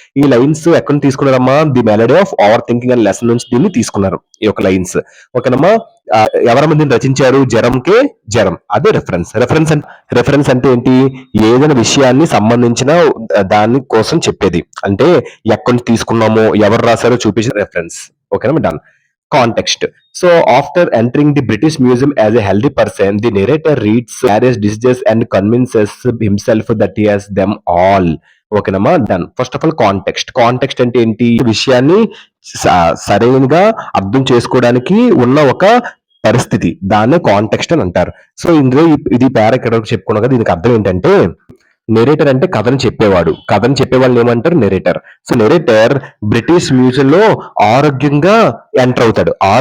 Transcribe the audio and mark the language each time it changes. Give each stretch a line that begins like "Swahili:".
Telugu: ఈ లైన్స్ ఎక్కడ తీసుకున్నారమ్మా? The melody of over thinking అనే లెసన్ నుంచి దీన్ని తీసుకున్నారు ఈ యొక్క లైన్స్. ఓకేనమ్మా? ఎవరమ్మా దీన్ని రచించారు? జెరమ్. అదే రిఫరెన్స్. రిఫరెన్స్ అంటే ఏంటి? ఏదైనా విషయాన్ని సంబంధించిన దాని కోసం చెప్పేది. అంటే ఎక్కడి నుంచి తీసుకున్నామో, ఎవరు రాశారో చూపించిన రిఫరెన్స్. ఓకేనా? Done. Context.
English: So, after entering the British Museum as a healthy person, the narrator reads various diseases and convinces himself that he has them all.
Telugu: ఓకేనమ్మా? Done. First of all context అంటే ఏంటి? విషయాన్ని సరైనగా అర్థం చేసుకోవడానికి ఉన్న ఒక పరిస్థితి, దాన్నే కాంటెక్స్ట్ అని అంటారు. సో, ఇందులో ఇది పారాగ్రాఫ్ చెప్పుకున్నాక దీనికి అర్థం ఏంటంటే, నెరేటర్ అంటే కథను చెప్పేవాడు. కథను చెప్పేవాళ్ళని ఏమంటారు? Narrator. So, narrator British museum లో ఆరోగ్యంగా ఎంటర్ అవుతాడు.